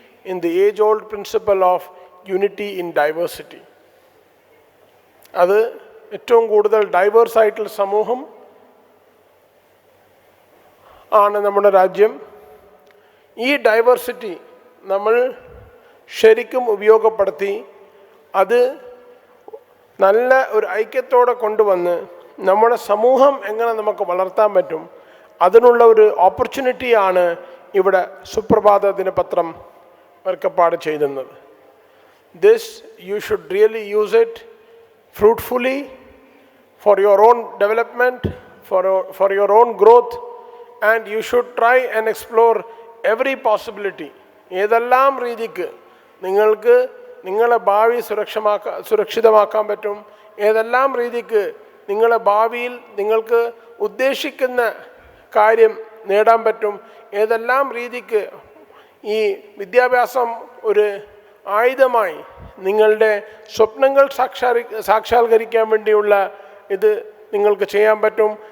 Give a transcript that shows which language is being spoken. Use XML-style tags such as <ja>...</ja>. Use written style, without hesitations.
<en>in the age-old principle of unity in diversity.</en> <ml>അത് ഏറ്റവും കൂടുതൽ ഡൈവേഴ്സ് ആയിട്ടുള്ള സമൂഹം ആണ് നമ്മുടെ രാജ്യം. ഈ ഡൈവേഴ്സിറ്റി നമ്മൾ ശരിക്കും ഉപയോഗപ്പെടുത്തി അത് നല്ല ഒരു ഐക്യത്തോടെ കൊണ്ടുവന്ന് നമ്മുടെ സമൂഹം എങ്ങനെ നമുക്ക് വളർത്താൻ പറ്റും, അതിനുള്ള ഒരു ഓപ്പർച്യൂണിറ്റിയാണ് ഇവിടെ സുപ്രഭാത ദിനപത്രം വർക്കപ്പാട് ചെയ്യുന്നത്.</ml> <en>This you should really use it fruitfully for your own development, for your own growth, and you should try and explore every possibility.</en> <ml>ഏതെല്ലാം രീതിക്ക് നിങ്ങൾക്ക് നിങ്ങളെ ഭാവി സുരക്ഷിതമാക്കാൻ പറ്റും, ഏതെല്ലാം രീതിക്ക് നിങ്ങളെ ഭാവിയിൽ നിങ്ങൾക്ക് ഉദ്ദേശിക്കുന്ന കാര്യം നേടാൻ പറ്റും, ഏതെല്ലാം രീതിക്ക് ഈ വിദ്യാഭ്യാസം ഒരു ആയുധമായി നിങ്ങളുടെ സ്വപ്നങ്ങൾ സാക്ഷാത്കരിക്കാൻ വേണ്ടിയുള്ള ഇത് നിങ്ങൾക്ക് ചെയ്യാൻ പറ്റും.</ml>